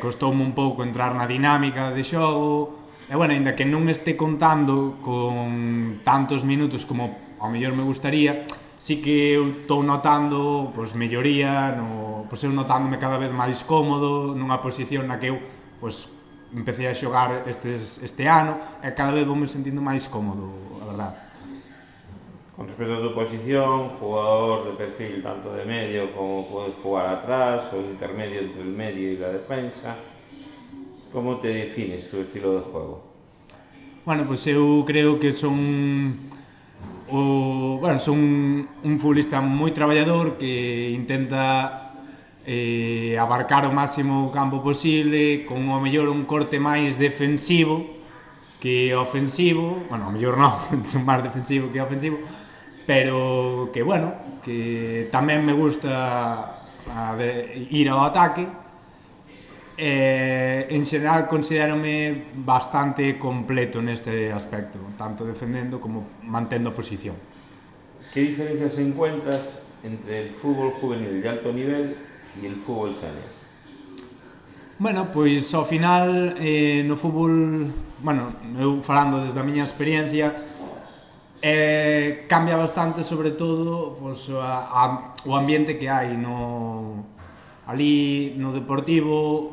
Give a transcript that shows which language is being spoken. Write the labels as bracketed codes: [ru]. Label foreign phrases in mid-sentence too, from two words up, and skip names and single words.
[gl] costoume un pouco entrar na dinámica de xogo, e bueno, aínda que non este contando con tantos minutos como ao mellor me gustaría, sí que eu estou notando pois melloría, pois eu notándome cada vez máis cómodo nunha posición na que eu pois empecé a xogar este ano, e cada vez vou me sentindo máis cómodo, a verdade. [es] Con respecto a tu posición, jugador de perfil tanto de medio como puedes jugar atrás o intermedio entre el medio y la defensa, ¿cómo te defines tu estilo de juego? [gl] Bueno, pois eu creo que son un futbolista moi traballador que intenta abarcar o máximo campo posible, con ao mellor un corte máis defensivo que ofensivo, bueno, ao mellor non, son máis defensivo que ofensivo, pero que, bueno, que tamén me gusta ir ao ataque. En xeral considérome bastante completo neste aspecto, tanto defendendo como mantendo a posición. [es] ¿Qué diferencias encuentras entre el fútbol juvenil de alto nivel y el fútbol senior? [gl] Bueno, pois ao final no fútbol, bueno, eu falando desde a miña experiencia, cambia bastante, sobre todo pois, o ambiente que hai ali no deportivo,